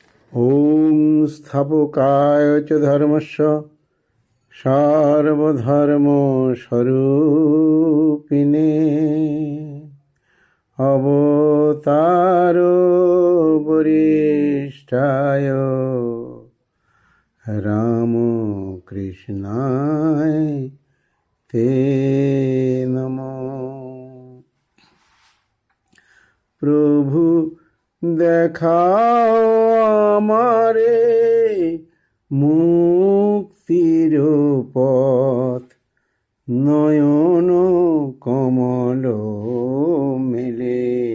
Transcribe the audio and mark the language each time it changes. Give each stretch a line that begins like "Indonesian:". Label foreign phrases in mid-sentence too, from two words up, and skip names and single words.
Sanskrit: ॐ स्थापकाय च धर्मस्य सर्वधर्मस्वरूपिणे अवतारो वरिष्ठाय रामकृष्णाय ते नमो।
Bangla: প্রভু দেখাও আমারে মুক্তির পথ, নয়ন কমল মেলে